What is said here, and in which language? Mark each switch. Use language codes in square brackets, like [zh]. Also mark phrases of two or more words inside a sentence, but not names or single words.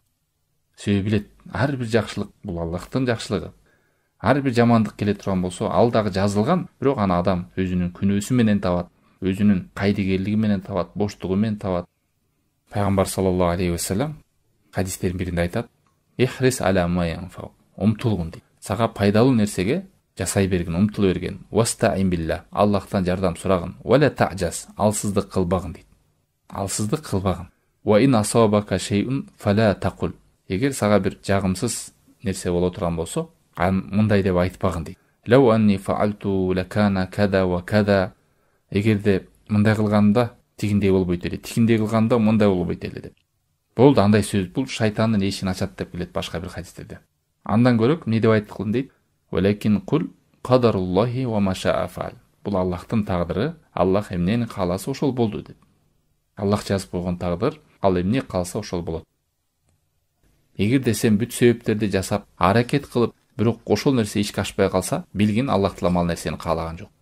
[ky] Себеби билет, ар бир жакшылык бул Аллахтын жакшылыгы. Ар бир жамандык келе турган болсо, ал дагы жазылган, бирок аны адам өзүнүн күнөөсү менен табат, өзүнүн кайдыгерлиги менен табат, боштугу менен табат. Пайгамбар [ar] صلى الله عليه وسلم [ky] хадистердин биринде айтат: [ar] "احرص على ما ينفع", [ky] умтулгун дейт. Сага пайдалуу нерсеге жасай бергин, умтула берген. [ar] "واستعن بالله", [ky] Аллахтан жардам сурагын. [ar] "ولا تعجز", [ky] алсыздык кылбагын дейт. Алсыздык кылбагын. [ar] "وإن أصابك شيء فلا تقل", [ky] эгер сага бир жагымсыз нерсе боло турган болсо, мындай деп айтпагын дейт. [ar] "لو أني فعلت لكان كذا وكذا", [ky] эгерде мындай кылганда тигиндей болбойт эле, тигиндей кылганда мындай болбойт эле деп. Болду, андай сөз бул шайтандын эшигин ачат деп келет башка бир хадистерде. Андан көрөк не деп айткылын дейт? [ar] "ولكن قل قدر الله وما شاء فعل". [ky] Бул Аллахтын тагдыры, Аллах эмнени кааласа ошол болду деп. Аллах жазып койгон тагдыр, ал эмне кааласа ошол болот. Эгерде сен бүт себептерди жасап, аракет кылып, бирок ошол нерсе ишке ашпай калса, билгин Аллах таалам ал нерсени каалаган жок.